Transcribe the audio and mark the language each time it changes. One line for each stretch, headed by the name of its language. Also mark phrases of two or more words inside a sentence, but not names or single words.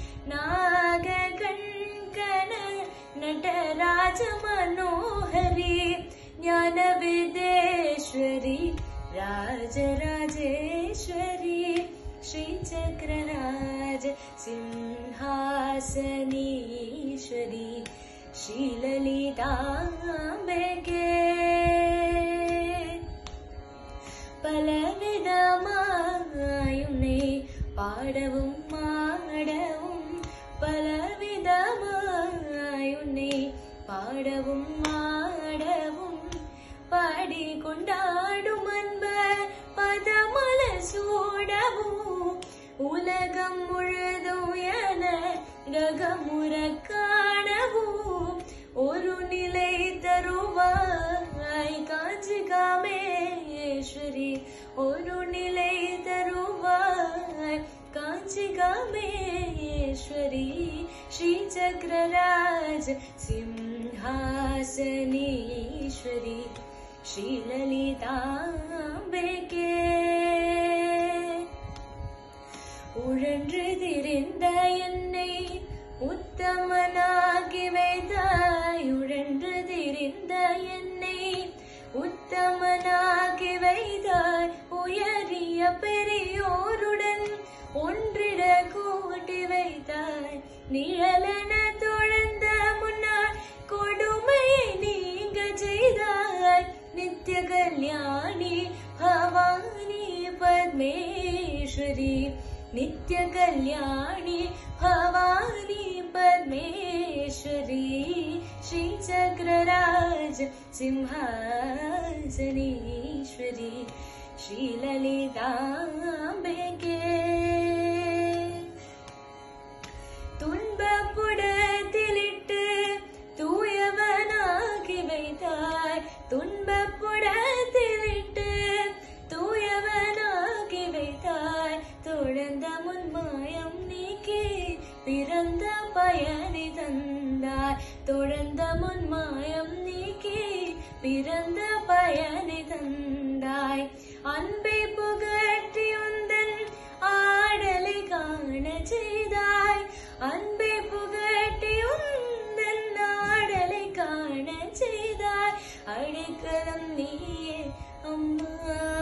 Sanskrit: नागकङ्कण नटराज मनोहरी ज्ञान विदेश्वरी राजराजेश्वरी श्रीचक्रराज सिंहासनेश्वरी
Tamil: श्रीललिताम्बिके பலவிதமாயுன்னை பாடவும் மாடவும் பலவிதமாயுன்னை பாடவும் மாடவும் பாடி கொண்டாடும் அன்பர் பதமல சூடவும் உலகம் முழுதும் என ரகமுற காணவும் ஒரு நிலை தருவாய் காஞ்சி காமேஸ்வரி ஒரு நிலை தருவாய் காஞ்சி காமேஸ்வரி
Sanskrit: श्रीचक्रराज सिंहासनेश्वरी श्रीललिताम्बिके
Tamil: உழன்று திரிந்த என்னை உத்தமனாகி வைத்தாய் உழன்று திரிந்த என்னை உத்தமனாகி வைத்தாய் உயரிய பெரியோருடன் ஒன்றிட கூட்டி வைத்தாய் நிழலென தொழுந்த முன்னால் கொடுமையை நீங்க செய்தாய் நித்ய கல்யாணி பவானி பத்மேஸ்வரி
Sanskrit: नित्य कल्याणी भवानी परमेश्वरी श्रीचक्रराज सिंहासनेश्वरी श्रीललिताम्बिके
Tamil: துன்பப்புடத்திலிட்டு தூயவனாகி வைத்தாய் துன்பப்புடத்திலிட்டு தூயவனாகி வைத்தாய் தொடர்ந்த முன்மாயம் நீக்கி பிறந்த பயனை தந்தாய் தொடர்ந்த முன்மாயம் நீக்கி பிறந்த பயனை தந்தாய் அன்பை புகற்றி உந்தன் ஆடலை காண செய்தாய் அன்பை புகட்டி உந்தன் ஆடலை காண செய்தாய் அடைக்கலம் நீயே அம்மா